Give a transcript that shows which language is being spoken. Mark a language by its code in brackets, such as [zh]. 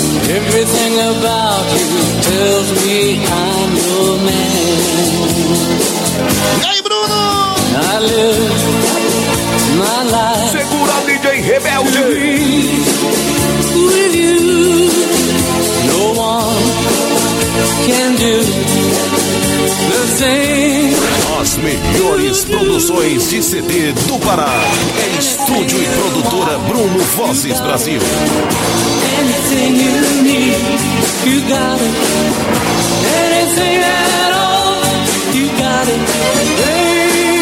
[en] Everything about you tells me I'm your man. [pt] E aí, Bruno? [en] I live my life. [pt] Segura, DJ Rebelde. [en] With you, no one can do the same. [pt] As melhores produções de CD do Pará. Estúdio e produtora Bruno Vozes Brasil. [en] Anything you need, you got it. Anything at all, you got it.